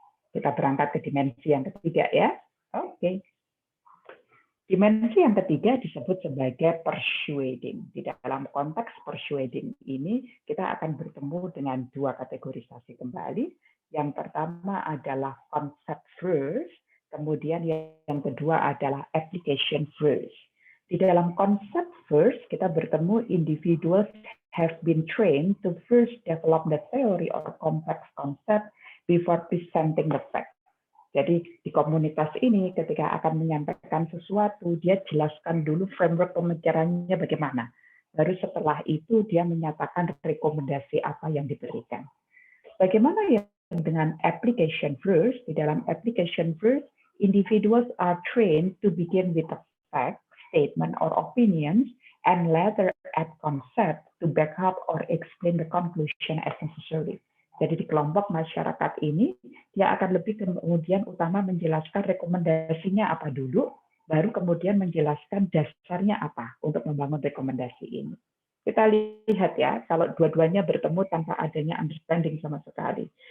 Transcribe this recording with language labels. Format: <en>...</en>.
<id>Kita berangkat ke dimensi yang ketiga ya. Oke. Dimensi yang ketiga disebut sebagai persuading. Di dalam konteks persuading ini, kita akan bertemu dengan dua kategorisasi kembali. Yang pertama adalah concept first, kemudian yang kedua adalah application first. Di dalam concept first, kita bertemu individuals</id> <en>have been trained to first develop the theory or complex concept before presenting the fact.</en> <id>Jadi di komunitas ini ketika akan menyampaikan sesuatu, dia jelaskan dulu framework pemikirannya bagaimana. Baru setelah itu dia menyatakan rekomendasi apa yang diberikan. Bagaimana ya dengan application first? Di dalam</id> <en>application first, individuals are trained to begin with a fact, statement, or opinions, and later add concept to back up or explain the conclusion as necessary.</en> <id>Jadi di kelompok masyarakat ini, dia akan lebih kemudian utama menjelaskan rekomendasinya apa dulu, baru kemudian menjelaskan dasarnya apa untuk membangun rekomendasi ini. Kita lihat ya, kalau dua-duanya bertemu tanpa adanya understanding sama sekali.</id>